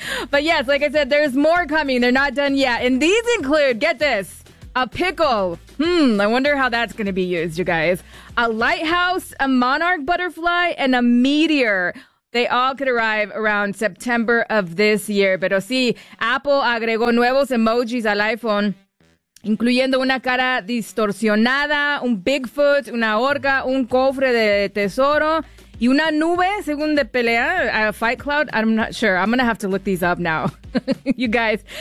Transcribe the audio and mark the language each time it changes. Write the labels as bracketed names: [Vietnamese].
[English] But yes, like I said, there's more coming. They're not done yet. And these include, get this, a pickle. I wonder how that's going to be used, you guys. A lighthouse, a monarch butterfly, and a meteor. They all could arrive around September of this year. [Spanish] Pero sí, Apple agregó nuevos emojis al iPhone, incluyendo una cara distorsionada, un Bigfoot, una orca, un cofre de tesoro, y una nube, según de pelea, [English] a fight cloud. I'm not sure. I'm going to have to look these up now, you guys.